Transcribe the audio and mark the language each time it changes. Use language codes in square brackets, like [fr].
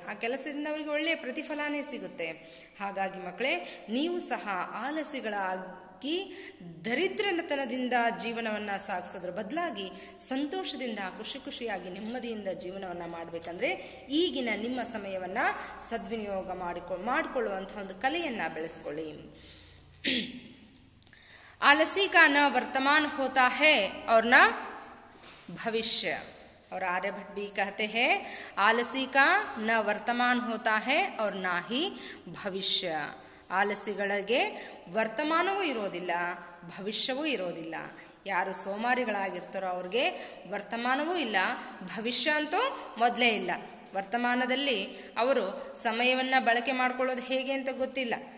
[kn] ಆ ಕೆಲಸದಿಂದ ಅವರಿಗೆ ಒಳ್ಳೆಯ ಪ್ರತಿಫಲನೇ ಸಿಗುತ್ತೆ. ಹಾಗಾಗಿ ಮಕ್ಕಳೇ, ನೀವು ಸಹ ಆಲಸಿಗಳಾಗಿ ದರಿದ್ರತನದಿಂದ ಜೀವನವನ್ನು ಸಾಗಿಸೋದ್ರ ಬದಲಾಗಿ ಸಂತೋಷದಿಂದ, ಖುಷಿಯಾಗಿ, ನೆಮ್ಮದಿಯಿಂದ ಜೀವನವನ್ನು ಮಾಡಬೇಕಂದ್ರೆ ಈಗಿನ ನಿಮ್ಮ ಸಮಯವನ್ನು ಸದ್ವಿನಿಯೋಗ ಮಾಡಿಕೊಳ್ಳುವಂಥ ಒಂದು ಕಲೆಯನ್ನು ಬೆಳೆಸ್ಕೊಳ್ಳಿ. [hi] आलसी का न वर्तमान होता है और न भविष्य. और आर्यभट्ट भी कहते हैं आलसी का न वर्तमान होता है और ना ही भविष्य. [kn] ಆಲಸಿಗಳಿಗೆ ವರ್ತಮಾನವೂ ಇರೋದಿಲ್ಲ, ಭವಿಷ್ಯವೂ ಇರೋದಿಲ್ಲ. ಯಾರು ಸೋಮಾರಿಗಳಾಗಿರ್ತಾರೋ ಅವ್ರಿಗೆ ವರ್ತಮಾನವೂ ಇಲ್ಲ, ಭವಿಷ್ಯ ಅಂತೂ ಮೊದಲೇ ಇಲ್ಲ. ವರ್ತಮಾನದಲ್ಲಿ ಅವರು ಸಮಯವನ್ನು ಬಳಕೆ ಮಾಡ್ಕೊಳ್ಳೋದು ಹೇಗೆ ಅಂತ ಗೊತ್ತಿಲ್ಲ.